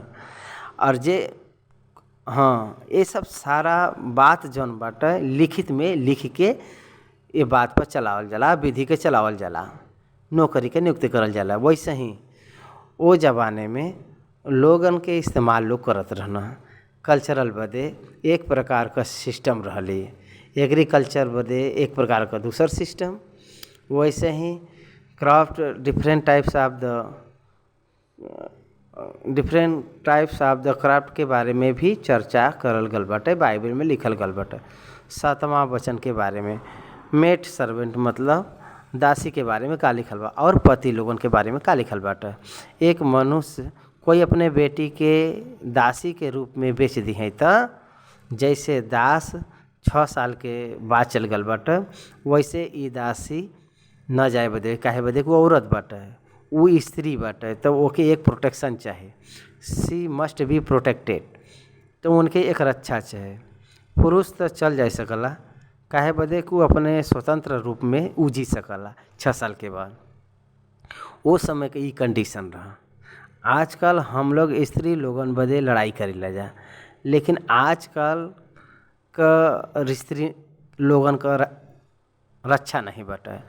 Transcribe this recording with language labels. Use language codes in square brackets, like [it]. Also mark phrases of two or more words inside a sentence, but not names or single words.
[bho] और जे हाँ, ये सब सारा बात जौन बाटे लिखित में लिख के ये बात पर चलावल जाला, विधि के चलावल जाला, नौकरी के नियुक्ति करल जाला। वैसे ही वो ज़माने में लोगन के इस्तेमाल लोग करत रहना। कल्चरल बदे एक प्रकार का सिस्टम रहली, एग्रीकल्चर बदे एक प्रकार का दूसर सिस्टम। वैसे ही [en] craft different types of the craft [bho] के बारे में भी चर्चा करल गल बाटे, बाइबल में लिखल गल बाटे। 7वां वचन के बारे में [en] maid servant [bho] मतलब दासी के बारे में का लिखल बा, और पति लोगन के बारे में का लिखल बाटे। एक मनुष्य कोई अपने बेटी के दासी के रूप में बेच दी है त जैसे दास 6 साल के बाद चल गल बाटे, वैसे ई दासी न जाए बदे, काहे बदे वो औरत बाटे, वो स्त्री बाटे, तो ओके एक प्रोटेक्शन चाहे, [en] she must be protected, [bho] तो उनके एक रक्षा चाहे। पुरुष तो चल जा सकला, काहे बदे को अपने स्वतंत्र रूप में उ जी सकला 6 साल के बाद। वो समय के ई कंडीशन रहा। आजकल हम लोग स्त्री लोगन बदे लड़ाई करी ला जा, लेकिन आजकल का स्त्री लोगन का रक्षा नहीं बटा है।